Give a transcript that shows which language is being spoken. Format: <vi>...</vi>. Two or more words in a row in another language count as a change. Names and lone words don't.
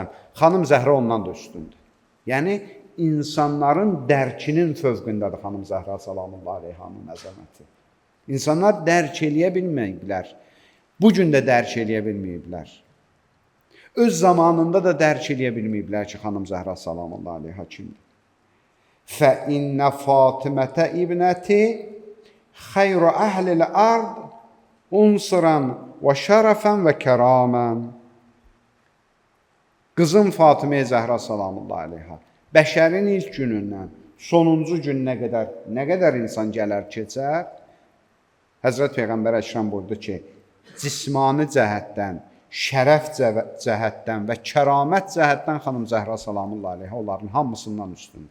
<az>Xanım Zəhra ondan da üstündür. Yəni, insanların dərkinin fövqündədir xanım Zəhra</az> <ar>سلام الله عليها</ar> <az>əzəməti. İnsanlar dərk eləyə bilməyiblər. Bugün də dərk eləyə bilməyiblər. Öz zamanında da dərk eləyə bilməyiblər ki, xanım Zəhra</az> <ar>سلام الله عليها</ar> <az>kimdir.</az> <ar>فَإِنَّ فَاطِمَةَ İbnəti خَيْرُ أَهْلِ الْأَرْضِ اُنْصِرًا وَشَرَفًا وَكَرَامًا.</ar> <az>Qızım Fatimə Zəhra</az> <ar>سلام الله عليها,</ar> <az>bəşərin ilk günündən sonuncu gününə qədər nə qədər insan gələr keçər, Həzrət Peyğəmbər Əkrəm buyurdu ki, cismani cəhətdən, şərəf cəhətdən və kəramət cəhətdən xanım Zəhra</az> <ar>سلام الله عليها</ar> <az>onların hamısından üstündür.</az>